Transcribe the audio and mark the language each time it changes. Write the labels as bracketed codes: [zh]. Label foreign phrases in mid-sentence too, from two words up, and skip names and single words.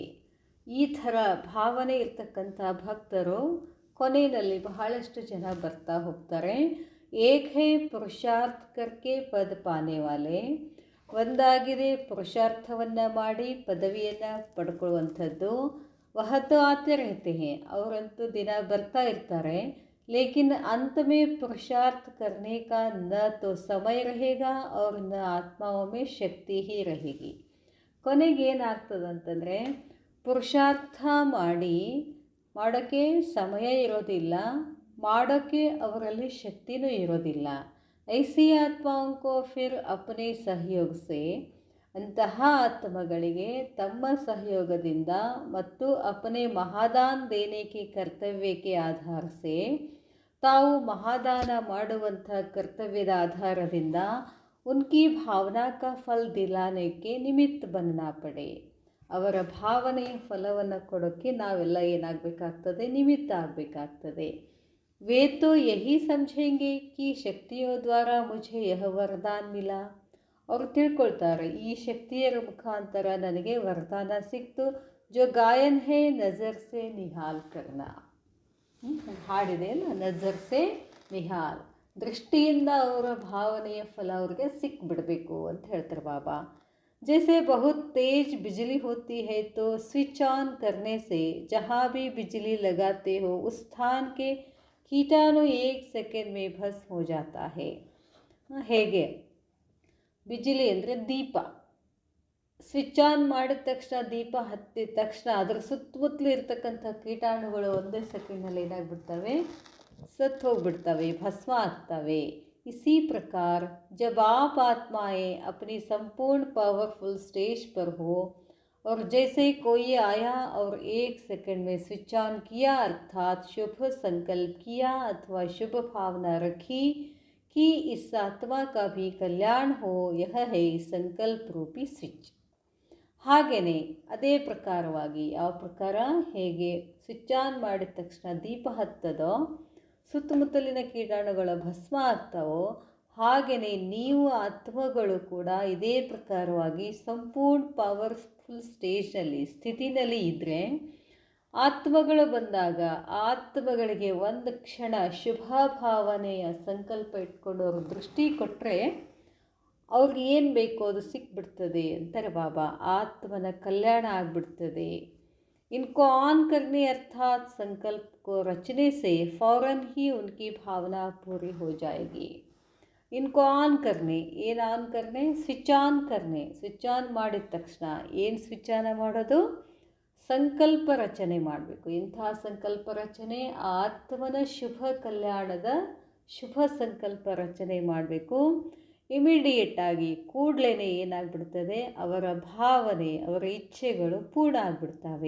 [kn] ಈ ಥರ ಭಾವನೆ ಇರ್ತಕ್ಕಂಥ ಭಕ್ತರು ಕೊನೆಯಲ್ಲಿ ಬಹಳಷ್ಟು ಜನ ಬರ್ತಾ ಹೋಗ್ತಾರೆ. [hi] एक है पुरुषार्थ करके पद पाने वाले, [kn] ಒಂದಾಗಿದೆ ಪುರುಷಾರ್ಥವನ್ನು ಮಾಡಿ ಪದವಿಯನ್ನು ಪಡ್ಕೊಳ್ಳುವಂಥದ್ದು. [hi] वह तो आते रहते हैं, [kn] ಅವರಂತೂ ದಿನ ಬರ್ತಾ ಇರ್ತಾರೆ. [hi] लेकिन अंत में पुरुषार्थ करने का न तो समय रहेगा और न आत्माओं में शक्ति ही रहेगी. [kn] ಕೊನೆಗೆ ಏನಾಗ್ತದಂತಂದರೆ ಪುರುಷಾರ್ಥ ಮಾಡೋಕ್ಕೆ ಸಮಯ ಇರೋದಿಲ್ಲ, ಮಾಡೋಕ್ಕೆ ಅವರಲ್ಲಿ ಶಕ್ತಿನೂ ಇರೋದಿಲ್ಲ. [hi] ऐसी आत्माओं को फिर अपने सहयोग से, [kn] ಅಂತಹ ಆತ್ಮಗಳಿಗೆ ತಮ್ಮ ಸಹಯೋಗದಿಂದ ಮತ್ತು [hi] अपने महादान देने के कर्तव्य के आधार से, [kn] ತಾವು ಮಹಾದಾನ ಮಾಡುವಂಥ ಕರ್ತವ್ಯದ ಆಧಾರದಿಂದ [hi] उनकी भावना का फल दिलाने के निमित्त बनना पड़े, [kn] ಅವರ ಭಾವನೆಯ ಫಲವನ್ನು ಕೊಡೋಕ್ಕೆ ನಾವೆಲ್ಲ ಏನಾಗಬೇಕಾಗ್ತದೆ, ನಿಮಿತ್ತ ಆಗಬೇಕಾಗ್ತದೆ. [hi] वे तो यही समझेंगे कि शक्तियों द्वारा मुझे यह वरदान मिला [kn] ಅವರು ತಿಳ್ಕೊಳ್ತಾರೆ, ಈ ಶಕ್ತಿಯರ ಮುಖಾಂತರ ನನಗೆ ವರದಾನ ಸಿಕ್ತು. [hi] जो गायन है नज़र से निहाल करना, [kn] ಹಾಡಿದೆ ಅಲ್ಲ, [hi] नज़र से निहाल, [kn] ದೃಷ್ಟಿಯಿಂದ ಅವರ ಭಾವನೆಯ ಫಲ ಅವ್ರಿಗೆ ಸಿಕ್ಬಿಡಬೇಕು ಅಂತ ಹೇಳ್ತಾರೆ ಬಾಬಾ. [hi] जैसे बहुत तेज बिजली होती है तो [en] switch on [hi] करने से जहाँ भी बिजली लगाते हो उस स्थान के कीटाणु 1 सेकेंड में भस्म हो जाता है. [kn] ಹೇಗೆ ಬಿಜಿಲಿ ಅಂದರೆ ದೀಪ, [en] switch on [kn] ಮಾಡಿದ ತಕ್ಷಣ, ದೀಪ ಹತ್ತಿದ ತಕ್ಷಣ ಅದರ ಸುತ್ತಮುತ್ತಲು ಇರ್ತಕ್ಕಂಥ ಕೀಟಾಣುಗಳು ಒಂದೇ ಸೆಕೆಂಡ್ನಲ್ಲಿ ಏನಾಗ್ಬಿಡ್ತವೆ, ಸತ್ತು ಹೋಗ್ಬಿಡ್ತವೆ, ಭಸ್ಮ ಆಗ್ತವೆ. [hi] इसी प्रकार जब आप आत्माएं अपनी संपूर्ण [en] powerful stage [hi] पर हो और जैसे कोई आया और 1 सेकंड में [en] switch on [hi] किया, अर्थात शुभ संकल्प किया अथवा शुभ भावना रखी कि इस आत्मा का भी कल्याण हो, यह है संकल्प रूपी स्विच. [kn] ಹಾಗೆಯೇ ಅದೇ ಪ್ರಕಾರವಾಗಿ, ಯಾವ ಪ್ರಕಾರ, ಹೇಗೆ [en] switch on [kn] ಮಾಡಿದ ತಕ್ಷಣ ದೀಪ ಹತ್ತದೋ ಸುತ್ತಮುತ್ತಲಿನ ಕೀಟಾಣುಗಳ ಭಸ್ಮ ಆಗ್ತಾವೋ, ಹಾಗೆಯೇ ನೀವು ಆತ್ಮಗಳು ಕೂಡ ಇದೇ ಪ್ರಕಾರವಾಗಿ ಸಂಪೂರ್ಣ [en] powerful stageನಲ್ಲಿ [kn] ಸ್ಥಿತಿನಲ್ಲಿ ಇದ್ದರೆ, ಆತ್ಮಗಳು ಬಂದಾಗ ಆತ್ಮಗಳಿಗೆ ಒಂದು ಕ್ಷಣ ಶುಭ ಭಾವನೆಯ ಸಂಕಲ್ಪ ಇಟ್ಕೊಂಡು ಅವರು ದೃಷ್ಟಿ ಕೊಟ್ಟರೆ ಅವ್ರಿಗೆ ಏನು ಬೇಕೋ ಅದು ಸಿಕ್ಬಿಡ್ತದೆ ಅಂತಾರೆ ಬಾಬಾ. ಆತ್ಮನ ಕಲ್ಯಾಣ ಆಗಿಬಿಡ್ತದೆ. [hi] इनको ऑन करने अर्थात संकल्प को रचने से फ़ौरन ही उनकी भावना पूरी हो जाएगी. इनको ऑन करने, [kn] ಏನು ಆನ್ करने, [en] switch on [kn] करने, [en] switch on [kn] ಮಾಡಿದ ತಕ್ಷಣ ಏನು [en] switch on [kn] ಮಾಡೋದು, ಸಂಕಲ್ಪ ರಚನೆ ಮಾಡಬೇಕು. ಇಂಥ ಸಂಕಲ್ಪ ರಚನೆ, ಆತ್ಮನ ಶುಭ ಕಲ್ಯಾಣದ ಶುಭ ಸಂಕಲ್ಪ ರಚನೆ ಮಾಡಬೇಕು. ಇಮಿಡಿಯೇಟಾಗಿ ಕೂಡಲೇ ಏನಾಗ್ಬಿಡ್ತದೆ, ಅವರ ಭಾವನೆ, ಅವರ ಇಚ್ಛೆಗಳು ಪೂರ್ಣ ಆಗಿಬಿಡ್ತವೆ.